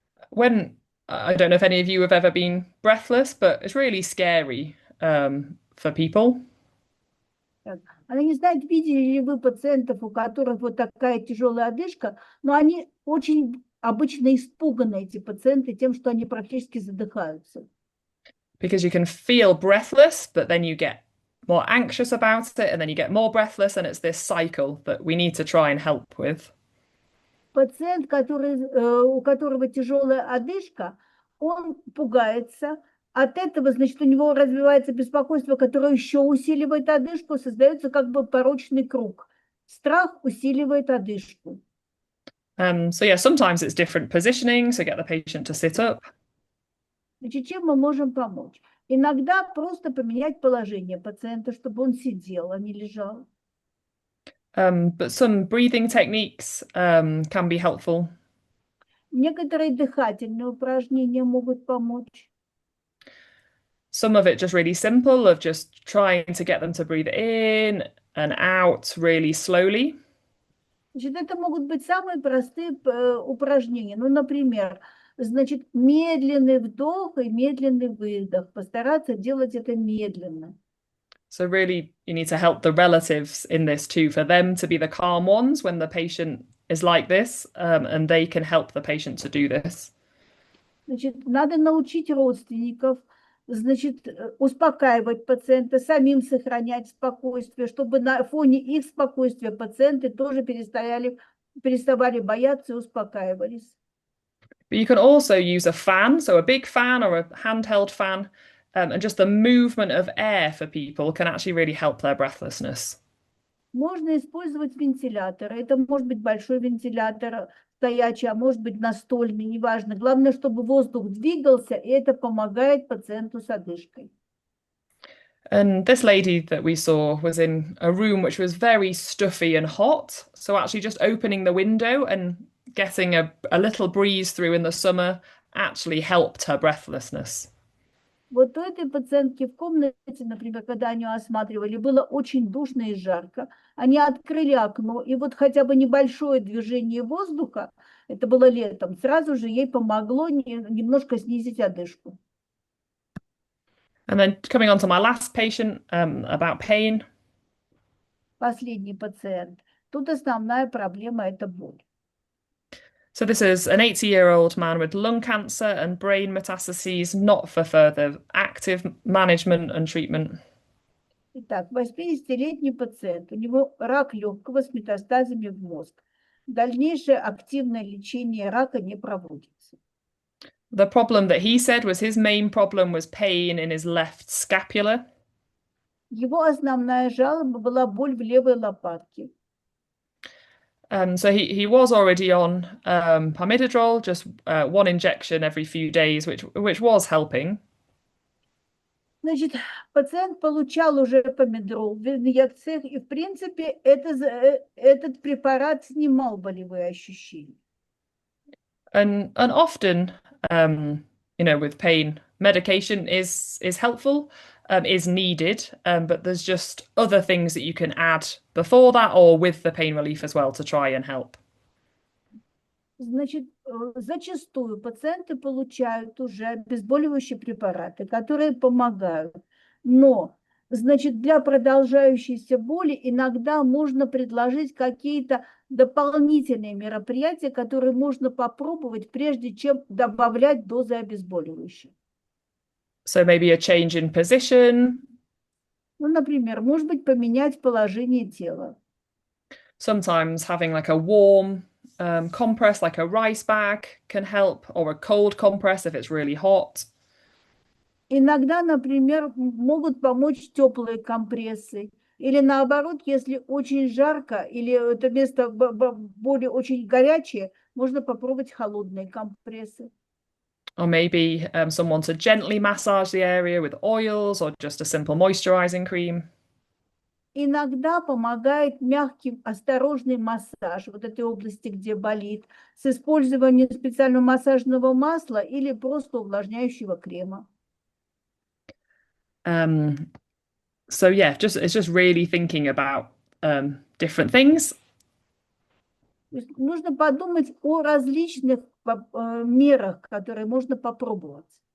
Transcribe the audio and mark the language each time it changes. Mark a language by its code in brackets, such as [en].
[en] When I don't know if any of you have ever been breathless, but it's really scary for people. [ru] Она не знает, видели ли вы пациентов, у которых вот такая тяжелая одышка, но они очень обычно испуганы, эти пациенты, тем, что они практически задыхаются. [en] Because you can feel breathless, but then you get more anxious about it, and then you get more breathless, and it's this cycle that we need to try and help with. [ru] Пациент, у которого тяжелая одышка, он пугается. От этого, значит, у него развивается беспокойство, которое еще усиливает одышку, создается как бы порочный круг. Страх усиливает одышку. [en] So yeah, sometimes it's different positioning, so get the patient to sit up. [ru] Значит, чем мы можем помочь? Иногда просто поменять положение пациента, чтобы он сидел, а не лежал. [en] But some breathing techniques can be helpful. [ru] Некоторые дыхательные упражнения могут помочь. [en] Some of it just really simple, of just trying to get them to breathe in and out really slowly. [ru] Значит, это могут быть самые простые упражнения. Ну, например, значит, медленный вдох и медленный выдох. Постараться делать это медленно. [en] So really, you need to help the relatives in this too, for them to be the calm ones when the patient is like this, and they can help the patient to do this. [ru] Значит, надо научить родственников, значит, успокаивать пациента, самим сохранять спокойствие, чтобы на фоне их спокойствия пациенты тоже переставали бояться и успокаивались. [en] But you can also use a fan, so a big fan or a handheld fan, and just the movement of air for people can actually really help their breathlessness. [ru] Можно использовать вентиляторы. Это может быть большой вентилятор стоячий, а может быть настольный, неважно. Главное, чтобы воздух двигался, и это помогает пациенту с одышкой. [en] And this lady that we saw was in a room which was very stuffy and hot. So actually just opening the window and getting a little breeze through in the summer actually helped her breathlessness. [ru] Вот у этой пациентки в комнате, например, когда они ее осматривали, было очень душно и жарко. Они открыли окно, и вот хотя бы небольшое движение воздуха, это было летом, сразу же ей помогло немножко снизить одышку. [en] And then coming on to my last patient about pain. [ru] Последний пациент. Тут основная проблема – это боль. [en] So this is an 80-year-old man with lung cancer and brain metastases, not for further active management and treatment. [ru] Итак, 80-летний пациент, у него рак легкого с метастазами в мозг. Дальнейшее активное лечение рака не проводится. [en] The problem that he said was his main problem was pain in his left scapula. [ru] Его основная жалоба была боль в левой лопатке. [en] So he was already on pamidodrol, just one injection every few days, which was helping. [ru] Значит, пациент получал уже помидорол в инъекциях, и, в принципе, этот препарат снимал болевые ощущения. [en] And often, with pain, medication is helpful, is needed, but there's just other things that you can add before that or with the pain relief as well to try and help. [ru] Значит, зачастую пациенты получают уже обезболивающие препараты, которые помогают. Но, значит, для продолжающейся боли иногда можно предложить какие-то дополнительные мероприятия, которые можно попробовать, прежде чем добавлять дозы обезболивающих. [en] So maybe a change in position. [ru] Ну, например, может быть, поменять положение тела. [en] Sometimes having like a warm compress, like a rice bag, can help, or a cold compress if it's really hot. [ru] Иногда, например, могут помочь теплые компрессы. Или наоборот, если очень жарко, или это место боли очень горячее, можно попробовать холодные компрессы. [en] Or maybe someone to gently massage the area with oils or just a simple moisturizing cream. [ru] Иногда помогает мягкий, осторожный массаж вот этой области, где болит, с использованием специального массажного масла или просто увлажняющего крема. [en] So yeah, it's just really thinking about different things. [ru] Нужно подумать о различных мерах, которые можно попробовать.